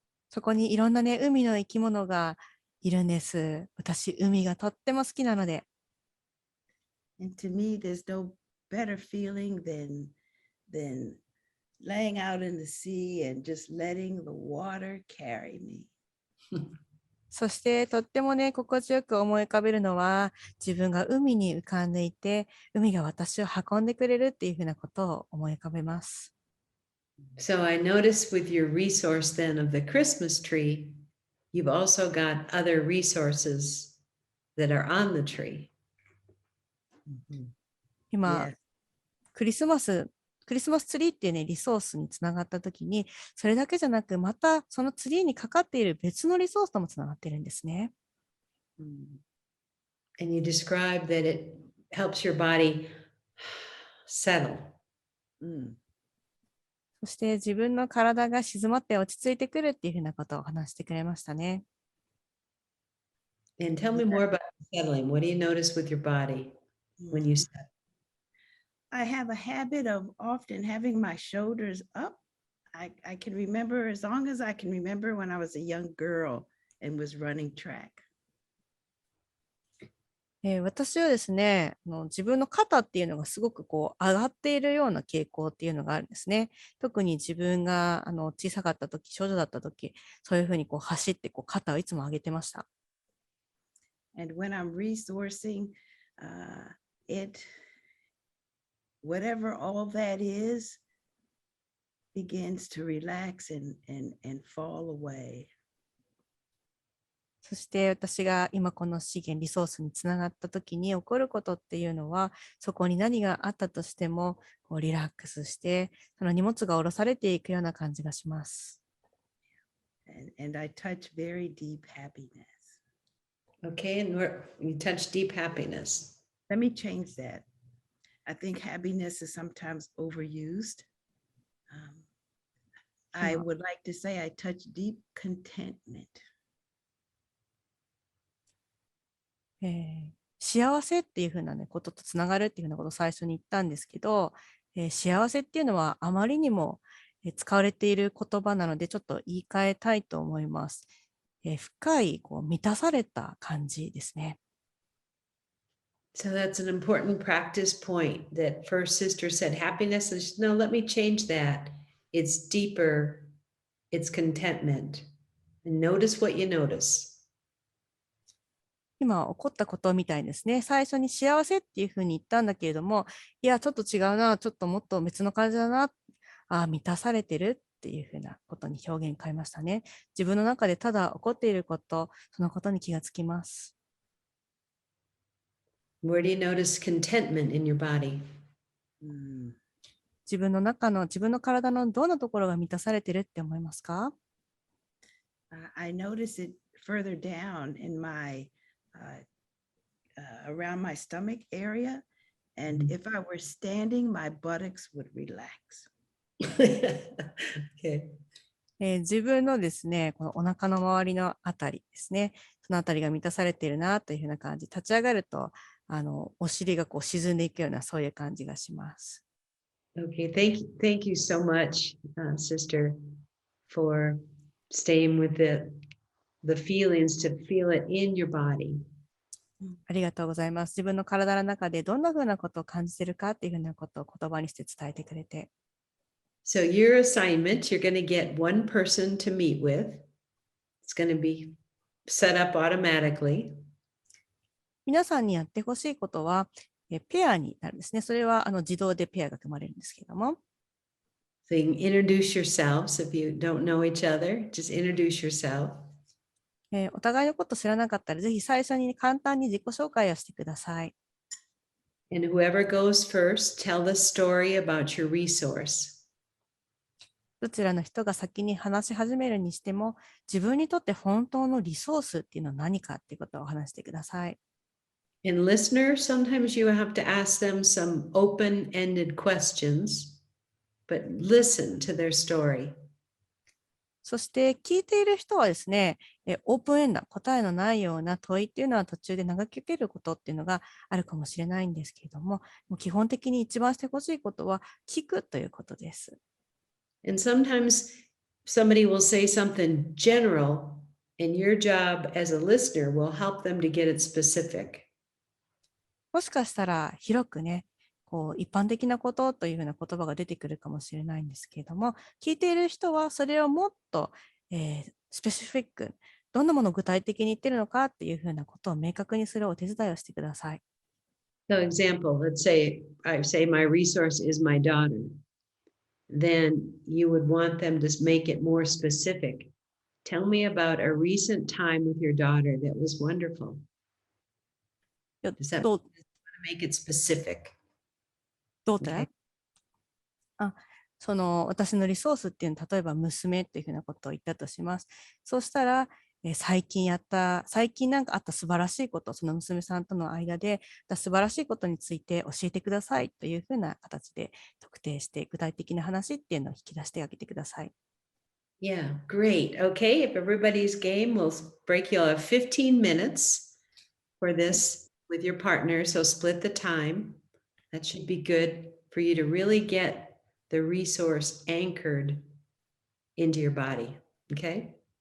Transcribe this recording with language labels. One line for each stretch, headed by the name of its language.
Japanese: そこにいろんなね、海の生き物がいるんです。私、海がとっても好きなので。
English: And to me, there's no better feeling than laying out in the sea and just letting the water carry me.
Japanese: そしてとってもね、心地よく思い浮かべるのは、自分が海に浮かんでいて、海が私を運んでくれるっていうふうなことを思い浮かべます。
English: So I noticed with your resource then of the Christmas tree, you've also got other resources that are on the tree.
Japanese: 今、クリスマスツリーっていうね、リソースにつながったときに、それだけじゃなく、またそのツリーにかかっている別のリソースともつながっているんですね。
English: And you described that it helps your body settle.
Japanese: そして自分の体が静まって落ち着いてくるっていうふうなことを話してくれましたね。
English: And tell me more about settling. What do you notice with your body when you settle? I have a habit of often having my shoulders up. I can remember as long as I can remember when I was a young girl and was running track.
Japanese: 私はですね、自分の肩っていうのがすごくこう上がっているような傾向っていうのがあるんですね。特に自分が小さかった時、少女だった時、そういうふうにこう走ってこう肩をいつも上げてました。
English: And when I'm resourcing, it, whatever all that is, begins to relax and fall away.
Japanese: そして私が今この資源、リソースにつながった時に起こることっていうのは、そこに何があったとしてもこうリラックスして、その荷物が下ろされていくような感じがします。
English: And I touch very deep happiness. Okay, and you touch deep happiness. Let me change that. I think happiness is sometimes overused. I would like to say I touch deep contentment.
Japanese: 幸せっていうふうな、ね、こととつながるっていうふうなことを最初に言ったんですけど、幸せっていうのはあまりにも使われている言葉なのでちょっと言い換えたいと思います。深いこう満たされた感じですね。
English: So that's an important practice point that first sister said happiness. And she said, no, let me change that. It's deeper. It's contentment. And notice what you notice.
Japanese: 今起こったことみたいですね。最初に幸せっていうふうに言ったんだけれども、いや、ちょっと違うな、ちょっともっと別の感じだな、満たされてるっていうふうなことに表現変えましたね。自分の中でただ起こっていること、そのことに気がつきます。
English: Where do you notice contentment in your body?
Japanese: 自分の体のどんなところが満たされてるって思いますか？
English: I notice it further down in my around my stomach area, and if I were standing, my buttocks would relax. Okay.
Japanese: 自分のですね、このお腹の周りのあたりですね、そのあたりが満たされているなというふうな感じ、立ち上がるとお尻がこう沈んでいくようなそういう感じがします。
English: Okay, thank you so much, sister, for staying with the feelings to feel it in your body.
Japanese: ありがとうございます。自分の体の中でどんなふうなことを感じているかっていうふうなことを言葉にして伝えてくれて。
English: So your assignment, you're going to get one person to meet with. It's going to be set up automatically.
Japanese: 皆さんにやってほしいことは、ペアになるんですね。それは自動でペアが組まれるんですけれども。
English: So you can introduce yourselves if you don't know each other. Just introduce yourself.
Japanese: お互いのこと知らなかったら、ぜひ最初に簡単に自己紹介をしてください。
English: And whoever goes first, tell the story about your resource.
Japanese: どちらの人が先に話し始めるにしても、自分にとって本当のリソースっていうのは何かっていうことを話してください。
English: And listener, sometimes you have to ask them some open-ended questions, but listen to their story.
Japanese: そして聞いている人はですね、オープンエンド、答えのないような問いっていうのは途中で投げかけることっていうのがあるかもしれないんですけれども、もう基本的に一番してほしいことは聞くということです。
English: And sometimes somebody will say something general, and your job as a listener will help them to get it specific.
Japanese: もしかしたら広くね、こう一般的なことというふうな言葉が出てくるかもしれないんですけれども、聞いている人はそれをもっと、スペシフィック、どんなものを具体的に言っているのかっていうふうなことを明確にするお手伝いをしてください。
English: So example, let's say I say my resource is my daughter. Then you would want them to make it more specific. Tell me about a recent time with your daughter that was wonderful. Does that make it specific?
Japanese: どうで、その私のリソースっていうのは例えば娘っていうふうなことを言ったとします。そうしたら、最近なんかあった素晴らしいこと、その娘さんとの間で素晴らしいことについて教えてくださいというふうな形で特定して具体的な話っていうのを引き出してあげてください。
English: Yeah, great. Okay, if everybody's game, we'll break. You'll have 15 minutes for this with your partner, so split the time. That should be good for you to really get the resource anchored into your body. Okay?